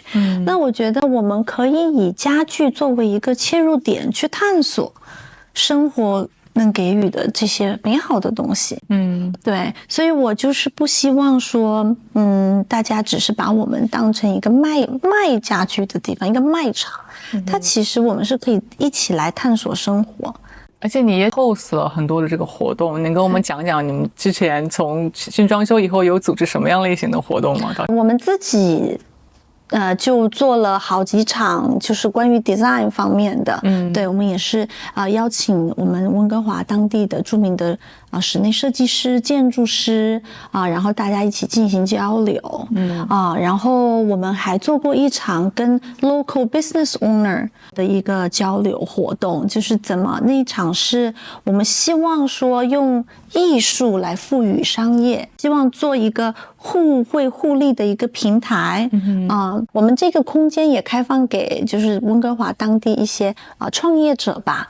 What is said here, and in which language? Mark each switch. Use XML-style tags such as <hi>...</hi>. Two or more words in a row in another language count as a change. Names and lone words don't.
<zh>那我覺得我們可以以家具作為一個切入點去探索生活能給予的這些美好的東西。對，所以我就是不希望說，大家只是把我們当成一個賣家具的地方，一個賣場。它其實我們是可以一起來探索生活。而且你也 host 了很多的這個活動，能跟我們講講你們之前從新裝修以後有組織什麼樣類型的活動嗎？我們自己就做了好幾場，就是關於 design 方面的。對，我們也是邀請我們溫哥華當地的著名的室內設計師、建築師然後大家一起進行交流。然後我們還做過一場跟</zh> <en>local business owner</en> <zh>的一個交流活動，就是那一場是我們希望說用藝術來賦予商業，希望做一個互惠互利的一個平台。我們這個空間也開放給就是溫哥華當地一些創業者吧。</zh>